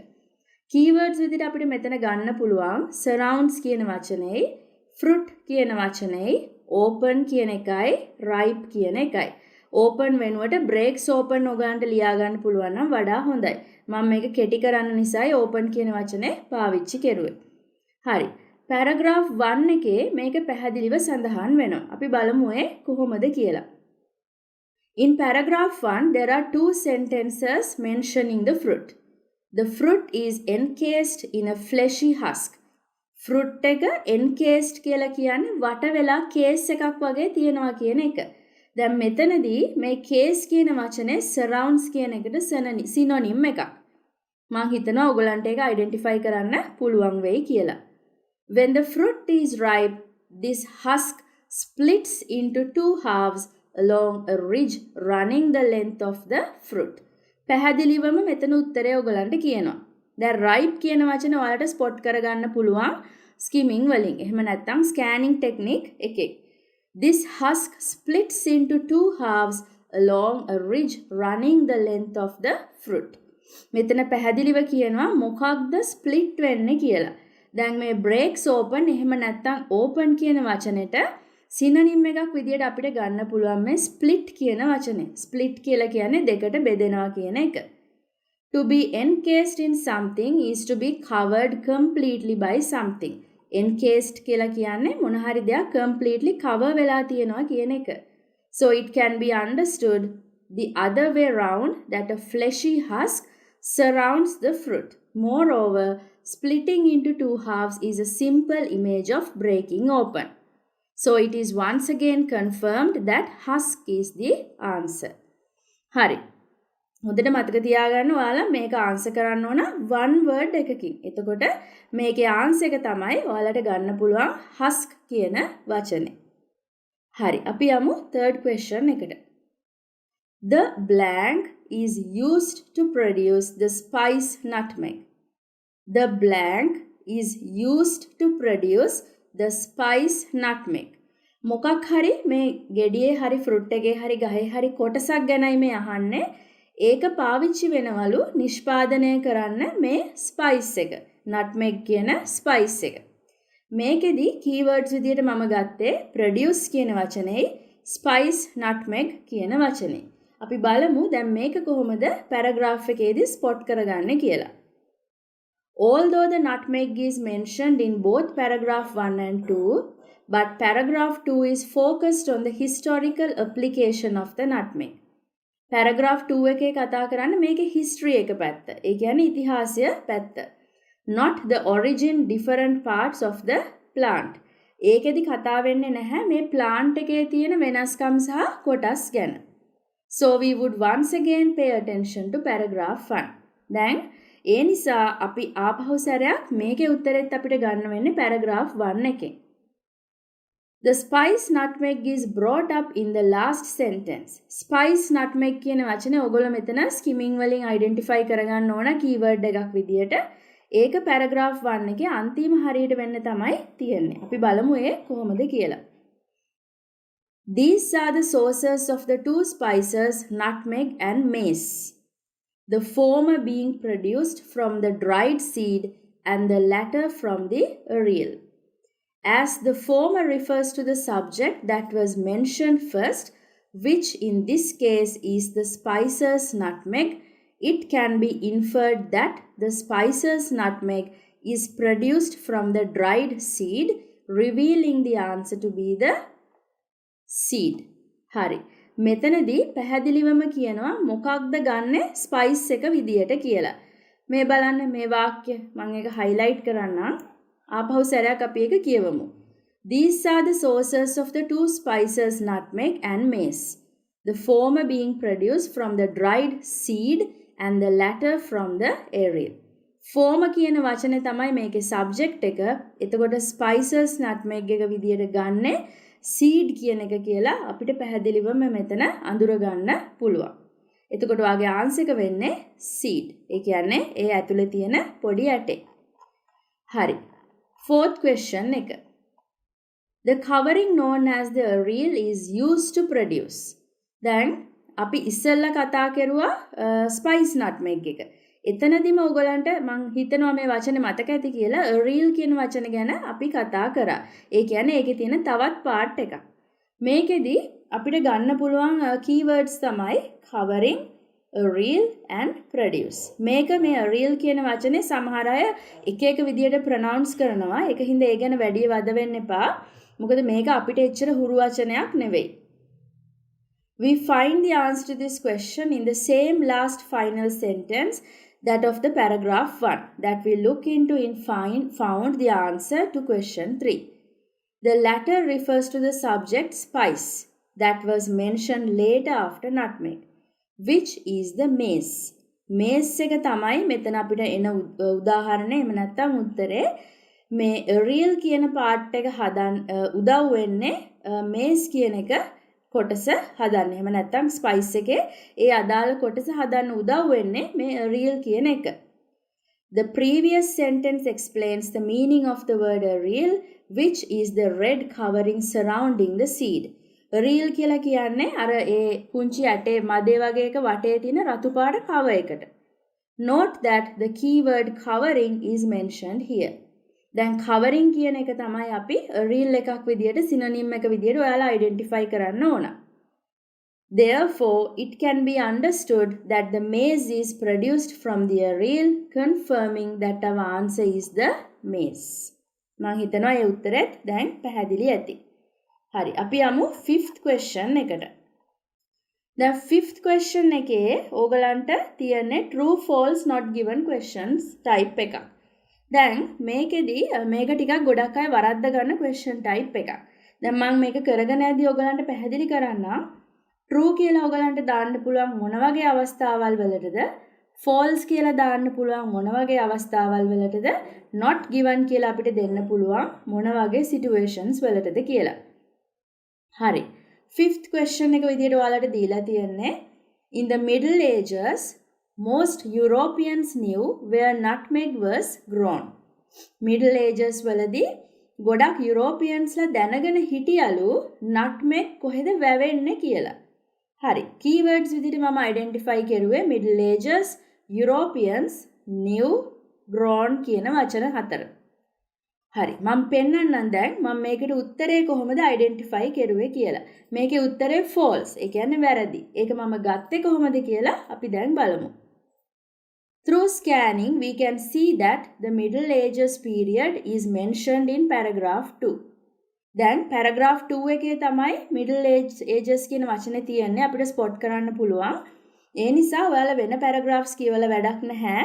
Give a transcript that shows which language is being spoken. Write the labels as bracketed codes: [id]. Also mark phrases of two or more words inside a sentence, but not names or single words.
[si] keywords විදිහට අපිට මෙතන ගන්න පුළුවන් surrounds කියන වචනේ, fruit කියන වචනේ, open කියන එකයි, ripe කියන එකයි. open වෙනුවට [en] breaks open [si] ඔයගලන්ට ලියා ගන්න පුළුවන් නම් වඩා හොඳයි. මම මේක කෙටි කරන්න නිසායි open කියන වචනේ පාවිච්චි කරුවේ. හරි. paragraph 1 එකේ මේක පැහැදිලිව සඳහන් වෙනවා. අපි බලමු ඒ කොහොමද කියලා. [en] In paragraph 1 there are two sentences mentioning the fruit. The fruit is encased in a fleshy husk. [si] Fruit එක encased කියලා කියන්නේ වට වෙලා case එකක් වගේ තියෙනවා කියන එක. දැන් මෙතනදී මේ case කියන වචනේ surrounds කියන එකට synonym එකක්. මම හිතනවා ඔයගලන්ට ඒක identify කරන්න පුළුවන් වෙයි කියලා. [en] When the fruit is ripe, this husk splits into two halves along a ridge running the length of the fruit. [si] පැහැදිලිවම මෙතන උත්තරය ඔයගලන්ට කියනවා. දැන් ripe කියන වචන ඔයාලට spot කරගන්න පුළුවන් skimming වලින්. එහෙම නැත්නම් [en] scanning technique [si] එකෙන්. [en] This husk splits into two halves along a ridge running the length of the fruit. [si] මෙතන පැහැදිලිව කියනවා මොකක්ද split වෙන්නේ කියලා. දැන් මේ [en] breaks open [si] එහෙම නැත්නම් open කියන වචනෙට synonym එකක් විදියට අපිට ගන්න පුළුවන් මේ split කියන වචනේ. split කියලා කියන්නේ දෙකට බෙදෙනවා කියන එක. [en] To be encased in something is to be covered completely by something. [si] Encased කියලා කියන්නේ මොන හරි දෙයක් [en] completely cover [si] වෙලා තියෙනවා කියන එක. [en] So it can be understood the other way round that a fleshy husk surrounds the fruit. Moreover, splitting into two halves is a simple image of breaking open. So it is once again confirmed that husk is the answer. [si] හරි. හොඳට මතක තියාගන්න ඔයාලා මේක ආන්සර් කරන්න ඕන [en] one word [si] එකකින්. එතකොට මේකේ ආන්සර් එක තමයි ඔයාලට ගන්න පුළුවන් husk කියන වචනේ. හරි. අපි යමු [en] third question [si] එකට. [en] The blank is used to produce the spice nutmeg. The blank is used to produce the spice nutmeg. [si] මොකක් හරි මේ ගෙඩියේ හරි ෆෘට් එකේ හරි ගහේ හරි කොටසක් ගැනයි මේ අහන්නේ. ඒක පාවිච්චි වෙනවලු නිෂ්පාදනය කරන්න මේ ස්පයිස් එක. nutmeg කියන ස්පයිස් එක. මේකෙදි keywords විදියට මම ගත්තේ produce කියන වචනේ [en] spice nutmeg [si] කියන වචනේ. අපි බලමු දැන් මේක කොහොමද paragraph එකේදී spot කරගන්නේ කියලා. [en] Although the nutmeg is mentioned in both paragraph 1 and 2, but paragraph 2 is focused on the historical application of the nutmeg. [si] Paragraph 2 එකේ කතා කරන්නේ මේකේ history එක පැත්ත. ඒ කියන්නේ ඉතිහාසය පැත්ත. [en] Not the origin different parts of the plant. [si] ඒකෙදි කතා වෙන්නේ නැහැ මේ plant එකේ තියෙන වෙනස්කම් සහ කොටස් ගැන. [en] So we would once again pay attention to paragraph 1. [si] දැන් ඒ නිසා අපි ආපහු සැරයක් මේකේ උත්තරෙත් අපිට ගන්න වෙන්නේ paragraph 1 එකෙන්. [en] The spice nutmeg is brought up in the last sentence. Spice nutmeg [si] කියන වචනේ ඔයගොල්ලෝ මෙතන skimming වලින් identify කරගන්න ඕන keyword එකක් විදියට. ඒක paragraph 1 එකේ අන්තිම හරියට වෙන්න තමයි තියෙන්නේ. අපි බලමු ඒ කොහොමද කියලා. [en] These are the sources of the two spices nutmeg and mace. The former being produced from the dried seed and the latter from the aril. As the former refers to the subject that was mentioned first, which in this case is the spices nutmeg, it can be inferred that the spices nutmeg is produced from the dried seed, revealing the answer to be the seed. [si] හරි. මෙතනදී පැහැදිලිවම කියනවා මොකක්ද ගන්නෙ ස්පයිස් එක විදියට කියලා. මේ බලන්න මේ වාක්‍ය මම ඒක highlight කරන්නම්. ආපහු සැරයක් අපි ඒක කියවමු. [en] These are the sources of the two spices nutmeg and mace. The former being produced from the dried seed and the latter from the aril. [si] Former කියන වචනේ තමයි මේකේ subject එක. එතකොට [en] spices nutmeg [si] එක විදියට ගන්නෙ seed කියන එක කියලා අපිට පැහැදිලිවම මෙතන අඳුර ගන්න පුළුවන්. එතකොට වාගේ answer එක වෙන්නේ seed. ඒ කියන්නේ ඒ ඇතුලේ තියෙන පොඩි ඇටේ. හරි. [en] Fourth question [si] එක. [en] The covering known as the aril is used to produce. [si] දැන් අපි ඉස්සෙල්ලා කතා කරුවා [en] spice nutmeg [si] එක. එතනදිම ඔයගලන්ට මං හිතනවා මේ වචනේ මතක ඇති කියලා aril කියන වචන ගැන අපි කතා කරා. ඒ කියන්නේ ඒකේ තියෙන තවත් part එකක්. මේකෙදි අපිට ගන්න පුළුවන් keywords තමයි [en] covering, aril and produce. [si] මේක මේ aril කියන වචනේ සමහර අය එක එක විදියට pronounce කරනවා. ඒක හින්දා ඒ ගැන වැඩි වද වෙන්න එපා. මොකද මේක අපිට එච්චර හුරු වචනයක් නෙවෙයි. [en] We find the answer to this question in the same last final sentence, that of the paragraph 1, that we look into in found the answer to question 3. The latter refers to the subject spice that was mentioned later after nutmeg, which is the mace. [si] Mace එක තමයි මෙතන අපිට එන උදාහරණය. එහෙම නැත්නම් උත්තරේ මේ aril කියන part එක හදන්න උදව් වෙන්නේ mace කියන එක කොටස හදන්න. එහෙම නැත්නම් ස්පයිස් එකේ ඒ අදාළ කොටස හදන්න උදව් වෙන්නේ මේ aril කියන එක. [en] The previous sentence explains the meaning of the word aril, which is the red covering surrounding the seed. [si] aril කියලා කියන්නේ අර ඒ පුංචි ඇටේ මදේ වගේ එක වටේ තියෙන රතු පාට cover එකට. [en] Note that the keyword covering is mentioned here. [si] දැන් covering කියන එක තමයි අපි aril එකක් විදියට synonym එක විදියට ඔයාලා identify කරන්න ඕන. [en] Therefore, it can be understood that the mace is produced from the aril, confirming that our answer is the mace. [si] මම හිතනවා ඒ උත්තරෙත් දැන් පැහැදිලි ඇති. හරි, අපි යමු 5th question එකට. දැන් 5th question එකේ ඕගලන්ට තියෙන්නේ [en] true false not given questions type [si] එකක්. දැන් මේකෙදි මේක ටිකක් ගොඩක් අය වරද්ද ගන්න [en] question type [si] එකක්. දැන් මම මේක කරගෙන යද්දී ඔයගලන්ට පැහැදිලි කරන්නම්. true කියලා ඔයගලන්ට දාන්න පුළුවන් මොන වගේ අවස්ථාවල් වලටද, false කියලා දාන්න පුළුවන් මොන වගේ අවස්ථාවල් වලටද, [en] not given [si] කියලා අපිට දෙන්න පුළුවන් මොන වගේ situations වලටද කියලා. හරි. 5th question එක විදියට ඔයාලට දීලා තියෙන්නේ [en] in the Middle Ages most Europeans knew where nutmeg was grown. [si] Middle Ages වලදී ගොඩක් Europeansලා දැනගෙන හිටියලු nutmeg කොහෙද වැවෙන්නේ කියලා. හරි. Keywords විදිහට මම identify කරුවේ Middle Ages, [en] Europeans, new, grown [si] කියන වචන හතර. හරි. මම පෙන්නන්නම් දැන් මම මේකට උත්තරේ කොහොමද identify කරුවේ කියලා. මේකේ උත්තරේ false. ඒ කියන්නේ වැරදි. ඒක මම ගත්තේ කොහොමද කියලා අපි දැන් බලමු. [en] Through scanning, we can see that the Middle Ages period is mentioned in paragraph 2. [si] දැන් paragraph 2 එකේ තමයි Middle Ages කියන වචනේ තියෙන්නේ. අපිට spot කරන්න පුළුවන්. ඒ නිසා ඔයාලා වෙන paragraphs කියවලා වැඩක් නැහැ.